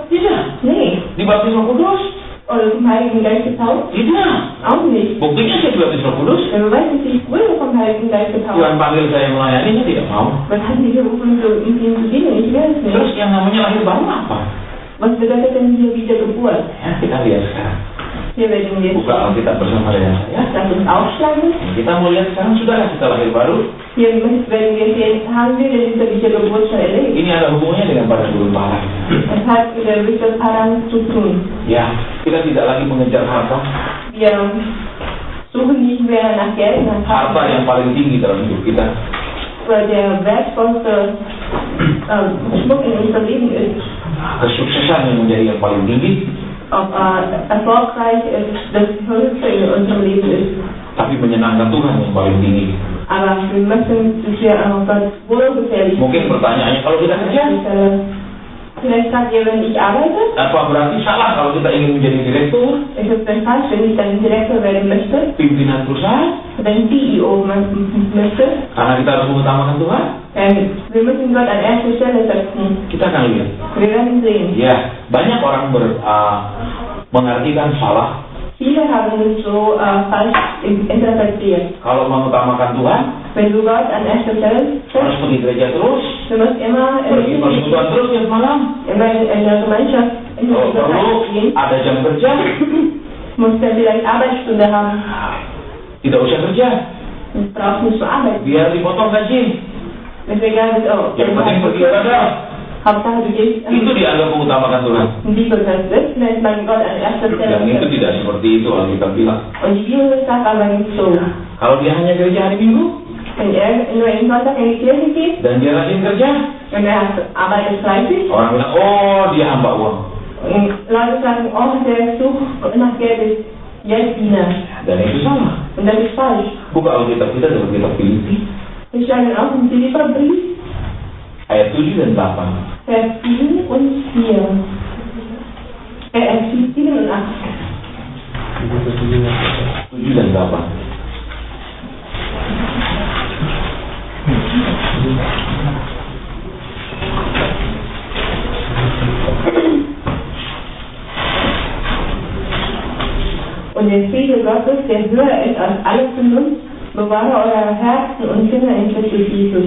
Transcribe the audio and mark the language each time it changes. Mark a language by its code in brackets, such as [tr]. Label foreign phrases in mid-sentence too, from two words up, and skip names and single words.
[id] Tidak. [de] Nee. [id] Dibaptis Roh Kudus? [de] Oder zum Heiligen Geist getauft? [id] Tidak. [de] Auch nicht. [id] Buktinya saya dibaptis Roh Kudus. [de] Der Beweis ist, ich wurde vom Heiligen Geist getauft. [id] Tuhan panggil saya melayani, saya tidak mau. [de] Was hat mich gerufen, so in ihm zu dienen? Ich will es [id] Terus [de] nicht. [id] yang namanya lahir baru apa? [de] Was bedeutet denn hier Wiedergeburt? [id] Ya, kita lihat sekarang. [de] Hier werden wir [id] Buka Alkitab bersama dengan saya. [de] Lass uns aufschlagen. [id] Kita mau lihat sekarang, sudahlah kita lahir baru. [de] Hier werden wir sehen, haben wir denn diese Wiedergeburt schon erlebt? [id] Ini ada hubungannya dengan pada guru parah. [de] Es hat mit der Wiederpaarung zu tun. [id] Ya, kita tidak lagi mengejar harta. [de] Wir suchen nicht mehr nach Geld, nach [id] Harta yang paling tinggi dalam hidup kita. [de] weil der wertvollste Schmuck in unserem Leben ist. [id] Kesuksesan yang menjadi yang paling tinggi. [de] Ob erfolgreich ist, das Höchste in unserem Leben ist. [id] Tapi menyenangkan Tuhan yang paling tinggi. [de] Aber wir möchten, dass wir Gott wohlgefällig [id] Mungkin pertanyaannya, kalau kita kerja, [de] Vielleicht sagt ihr, wenn ich arbeite, [id] apa berarti salah kalau kita ingin menjadi direktur, [de] ist es dann falsch, wenn ich dann Direktor werden möchte, [id] pimpinan perusahaan? [de] wenn CEO möchte. [id] Karena kita harus mengutamakan Tuhan. [de] Wir müssen Gott an erste Stelle setzen. [id] Kita akan lihat. [de] Wir werden sehen. [id] Ya, banyak orang mengartikan salah. [de] Viele haben es so falsch interpretiert. [id] Kalau mengutamakan Tuhan, [de] Wenn du Gott an erste Stelle [id] harus [de] setzt, [id] pergi gereja terus, [de] du musst immer [id] pergi persekutuan terus tiap malam. [de] in der Gemeinschaft in der [id] Kalau perlu [de] Gemeinschaft gehen, [id] ada jam kerja, [de] musst du vielleicht Arbeitsstunde haben. [id] tidak usah kerja, [de] Du brauchst nicht zu arbeiten. [id] biar dipotong gaji. [de] Deswegen ist auch [id] Yang penting pergi ibadah. [de] Hauptsache du gehst [id] Itu dianggap mengutamakan Tuhan. [de] die Bibel setzt, nennt man Gott an erster [id] Dan itu [de] Stelle. [id] tidak seperti itu kalau kita bilang. [de] Und die Bibel sagt aber nicht so. [id] Kalau dia hanya gereja hari Minggu [de] Wenn er nur jeden Sonntag in die Kirche geht [id] dan dia rajin kerja, [de] und er arbeitet fleißig, [id] orang bilang, oh dia hamba uang. [de] und Leute sagen, oh, der sucht nach Geld, ist Gelddiener. [id] Dan itu salah. [de] Und das ist falsch. [id] Buka Alkitab kita dalam kitab Filipi [de] Wir schlagen auf den Philipperbrief, [id] ayat 7 dan 8. [de] Vers 7 und 4. 7 und 8. [id] 7 dan 8. [de] Und der Friede Gottes, der höher ist als alle Vernunft, bewahre eure Herzen und Sinne in Christus Jesus.